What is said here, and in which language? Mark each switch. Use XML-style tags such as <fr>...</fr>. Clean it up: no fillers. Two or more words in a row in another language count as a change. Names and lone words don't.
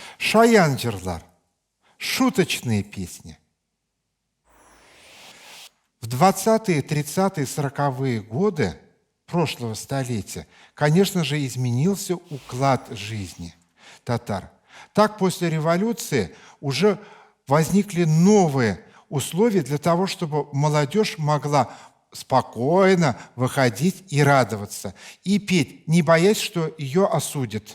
<tt>шаян жырлар,</tt> <ru>шуточные песни. В 20-е, 30-е, 40-е годы прошлого столетия, конечно же, изменился уклад жизни татар. Так, после революции уже возникли новые условия для того, чтобы молодежь могла спокойно выходить и радоваться, и петь, не боясь, что ее осудят.</ru>